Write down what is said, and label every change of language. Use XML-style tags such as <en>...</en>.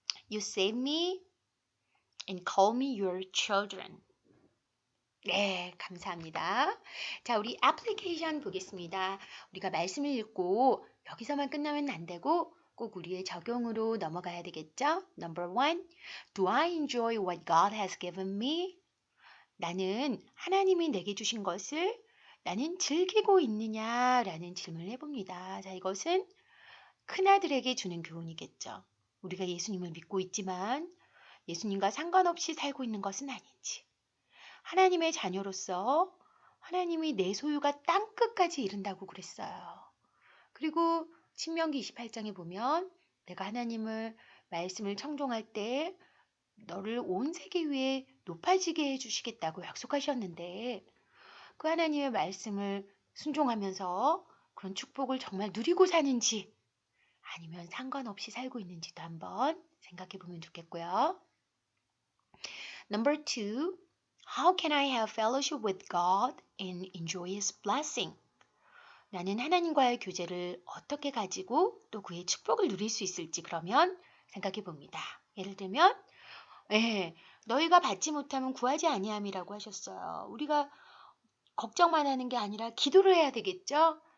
<en>You save me and call me your children.</en> <ko>네, 감사합니다. 자, 우리 애플리케이션 보겠습니다. 우리가 말씀을 읽고 여기서만 끝나면 안 되고 꼭 우리의 적용으로 넘어가야 되겠죠?</ko> <en>Number 1. Do I enjoy what God has given me?</en> <ko>나는 하나님이 내게 주신 것을 나는 즐기고 있느냐라는 질문을 해봅니다. 자, 이것은 큰아들에게 주는 교훈이겠죠. 우리가 예수님을 믿고 있지만 예수님과 상관없이 살고 있는 것은 아닌지. 하나님의 자녀로서 하나님이 내 소유가 땅끝까지 이른다고 그랬어요. 그리고 신명기 28장에 보면 내가 하나님을 말씀을 청종할 때 너를 온 세계 위에 높아지게 해주시겠다고 약속하셨는데 그 하나님의 말씀을 순종하면서 그런 축복을 정말 누리고 사는지 아니면 상관없이 살고 있는지도 한번 생각해 보면 좋겠고요.</ko> <en>Number 2. How can I have fellowship with God and enjoy His blessing?</en> <ko>나는 하나님과의 교제를 어떻게 가지고 또 그의 축복을 누릴 수 있을지 그러면 생각해 봅니다. 예를 들면 너희가 받지 못하면 구하지 아니함이라고 하셨어요. 우리가 걱정만 하는 게 아니라 기도를 해야 되겠죠?</ko>